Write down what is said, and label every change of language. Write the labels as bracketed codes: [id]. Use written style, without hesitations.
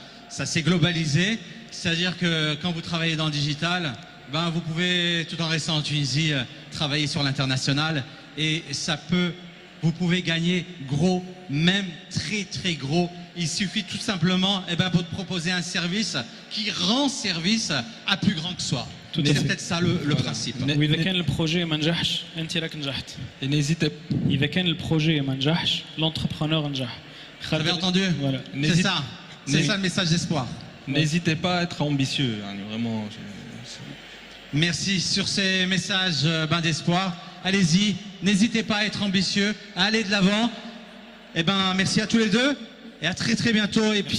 [fr] Ça s'est globalisé. C'est-à-dire que quand vous travaillez dans le digital, ben, vous pouvez, tout en restant en Tunisie, travailler sur l'international. Et ça peut, vous pouvez gagner gros, même très très gros. Il suffit tout simplement de proposer un service qui rend service à plus grand que soi. C'est peut-être ça le principe. [ar] وإذا كان البروجي ما نجحش أنت راك نجحت. إذا كان البروجي ما نجحش l'entrepreneur نجح. [fr] Vous avez entendu? Voilà. C'est ça le message d'espoir. N'hésitez pas à être ambitieux, hein, vraiment. Merci sur ces messages d'espoir. Allez-y, n'hésitez pas à être ambitieux, à aller de l'avant. Merci à tous les deux. Et à très très bientôt. Et puis,